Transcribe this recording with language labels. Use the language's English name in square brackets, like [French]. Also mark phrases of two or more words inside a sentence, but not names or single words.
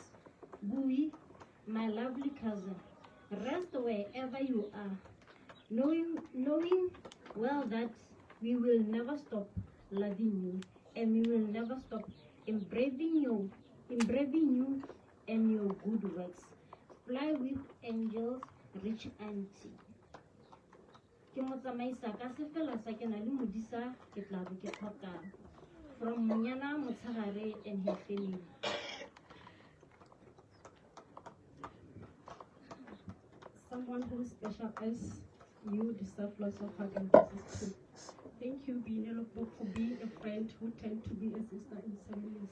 [English] Bui, my lovely cousin, rest wherever you are, knowing well that we will never stop loving you, and we will never stop embracing you and your good works. Fly with angels, rich auntie. [Tswana] Ke mo tsamaisa ka sefela sa ke na le modisa ke tla be ke tlhoka [English] from Monyana Motshegare and his family. Someone who is special as you deserve lots of hug and kisses too. Thank you, Boineelo, for being a friend who turned to be a sister in some ways.